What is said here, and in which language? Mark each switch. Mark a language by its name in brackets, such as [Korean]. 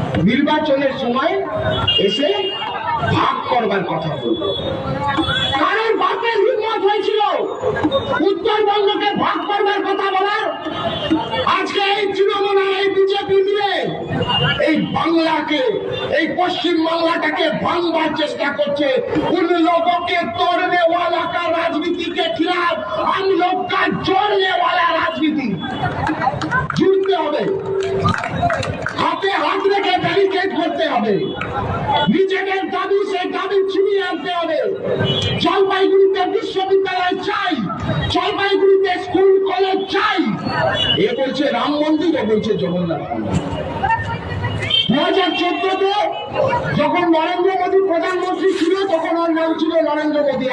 [Bangla] নির্বাচনের সময় এসে ভাগ করবার কথা বলল। কারণ বাপের হিম্মত হয়েছিল উত্তরবঙ্গকে ভাগ করবার কথা বলার। আজকে এই তৃণমূল আর এই বিজেপি মিলে এই বাংলাকে, এই পশ্চিম বাংলাটাকে ভাঙবার চেষ্টা করছে। [Hindi] उन लोगों के तोड़ने वाला का राजनीति के खिलाफ हम लोग का जोड़ने वाला राजनीति जुड़ते [Bangla] হবে, হাতে হাত রেখে ব্যারিকেড করতে হবে, নিজেদের দাবি সেই দাবি ছিনিয়ে আনতে হবে। জলপাইগুড়িতে বিশ্ববিদ্যালয় চাই, জলপাইগুড়িতে স্কুল কলেজ চাই। এ বলছে রাম মন্দির, ও বলছে জগন্নাথ মন্দির। 2014-তে যখন নরেন্দ্র মোদী প্রধানমন্ত্রী ছিল তখন ওর নাম ছিল নরেন্দ্র মোদী।